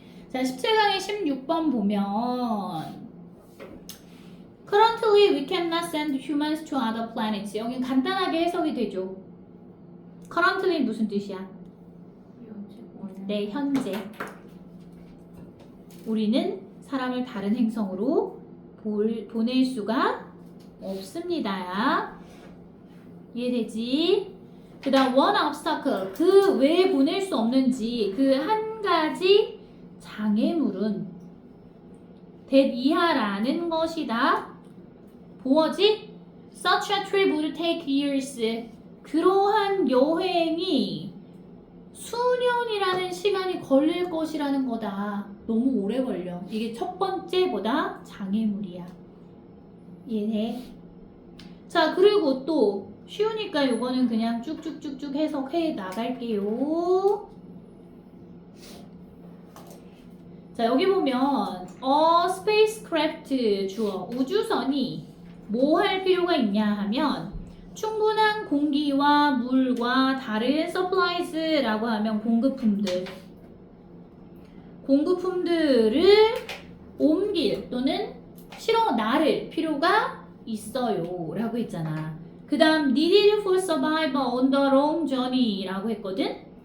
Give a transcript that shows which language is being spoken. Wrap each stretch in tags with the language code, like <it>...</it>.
<ko>자 17강에 16번 보면</ko> <en>Currently we cannot send humans to other planets.</en> <ko>여긴 간단하게 해석이 되죠. Currently 무슨 뜻이야? 네, 현재. 우리는 사람을 다른 행성으로 보낼 수가 없습니다. 이해되지? 그 다음</ko> <en>one obstacle.</en> <ko>그 왜 보낼 수 없는지 그 한 가지 장애물은 that 이하라는 것이다. 보어지?</ko> <en>Such a trip would take years.</en> <ko>그러한 여행이 수년이라는 시간이 걸릴 것이라는 거다. 너무 오래 걸려. 이게 첫 번째보다 장애물이야. 이해돼? 자, 그리고 또 쉬우니까 요거는 그냥 쭉쭉쭉쭉 해석해 나갈게요. 자, 여기 보면 spacecraft 주어 우주선이 뭐 할 필요가 있냐 하면 충분한 공기와 물과 다른 supplies라고 하면 공급품들을 옮길 또는 실어 나를 필요가 있어요 라고 했잖아. 그 다음</ko> <en>needed for survival on the long journey</en> <ko>라고 했거든.</ko>